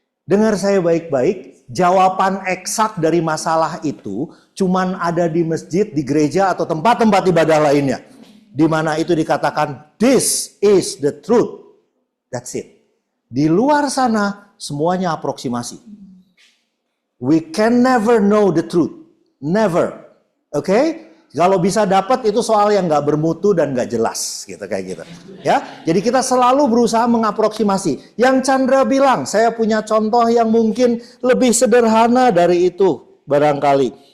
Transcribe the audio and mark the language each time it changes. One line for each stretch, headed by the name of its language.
Indonesian: Dengar saya baik-baik. Jawaban eksak dari masalah itu cuman ada di masjid, di gereja, atau tempat-tempat ibadah lainnya. Di mana itu dikatakan,
English: this is the truth. That's it.
Indonesian: Di luar sana, semuanya aproksimasi.
English: We can never know the truth. Never. Oke?
Indonesian: Kalau bisa dapat itu soal yang nggak bermutu dan nggak jelas, gitu kayak gitu. Ya, jadi kita selalu berusaha mengaproksimasi. Yang Chandra bilang, saya punya contoh yang mungkin lebih sederhana dari itu, barangkali.